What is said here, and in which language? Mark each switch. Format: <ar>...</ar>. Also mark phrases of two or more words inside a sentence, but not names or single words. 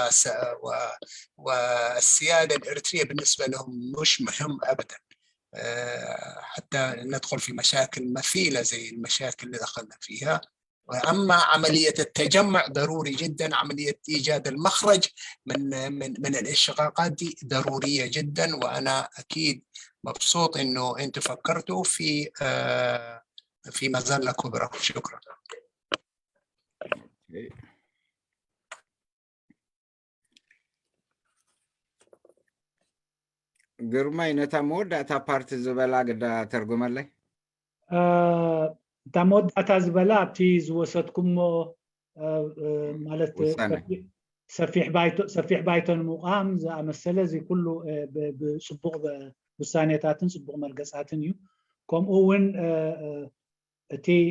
<ar>والسياده الاريتريه بالنسبه لهم مش مهم ابدا حتى ندخل في مشاكل مثيلة زي المشاكل اللي دخلنا فيها أما عملية التجمع ضروري جدا عملية إيجاد المخرج من الإشقاقات دي ضرورية جدا وأنا أكيد مبسوط إنه أنتم فكرتوا في مظلة كبرى شكرا</ar> <ti>ግርማይ ነታ መወዳእታ ፓርቲ ዝበላ ግዳ ተርጉመለይ እታ መወዳእታ ዝበላ ኣብቲ ዝወሰድኩሞ ማለት ሰፊሕ ባይቶ ንምቋም ዝኣመሰለ እዚ ኩሉ ብፅቡቕ ውሳኔታትን ፅቡቕ መርገፃትን እዩ ከምኡ እውን እቲ</ti>